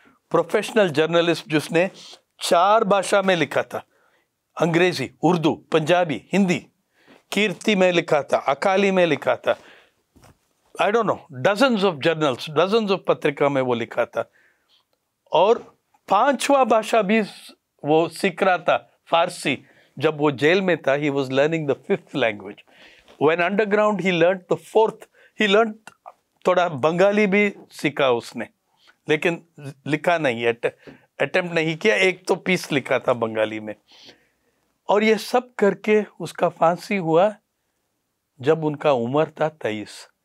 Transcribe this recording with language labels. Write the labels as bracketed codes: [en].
[hi] Professional journalist जिसने 4 भाषा में लिखा था, अंग्रेजी, उर्दू, पंजाबी, हिंदी। कीर्ति में लिखा था, अकाली में लिखा था, [en] I don't know, dozens of journals, [hi] dozens of पत्रिका में वो लिखा था। और 5वां भाषा भी वो सीख रहा था, फारसी। जब वो जेल में था, [en] he was learning the 5th language. When underground he learned the 4th. He learned [hi] थोड़ा बंगाली भी सीखा उसने, लेकिन लिखा नहीं, अटेम्प्ट नहीं किया। एक तो पीस लिखा था बंगाली में। और ये सब करके उसका फांसी हुआ जब उनका उम्र था 23।